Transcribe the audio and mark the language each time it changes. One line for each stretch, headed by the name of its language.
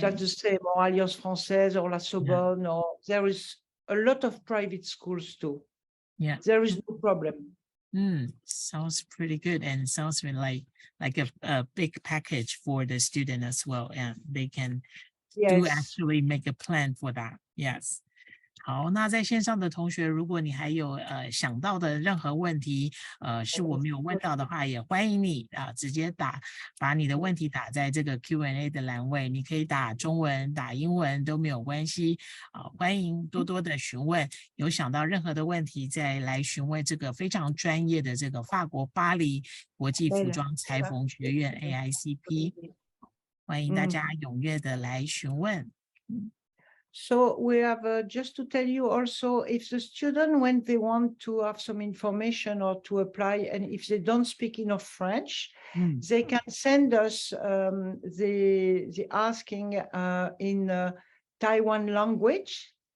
English: That's the same, or Alliance Française or La Sorbonne, or there is a lot of private schools too. Yeah. There is no problem. Sounds pretty good, and sounds like a big package for the student as well, and they can do actually make a plan for that. Yes.
Chinese: 好，那在线上的同学，如果你还有想到的任何问题，是我没有问到的话，也欢迎你直接把你的问题打在这个 Q&A 的栏位，你可以打中文、打英文都没有关系。欢迎多多的询问，有想到任何的问题，再来询问这个非常专业的这个法国巴黎国际服装裁缝学院 AICP， 欢迎大家踊跃的来询问。
English: So we have just to tell you also, if the student, when they want to have some information or to apply, and if they don't speak enough French, they can send us the asking in Taiwan language.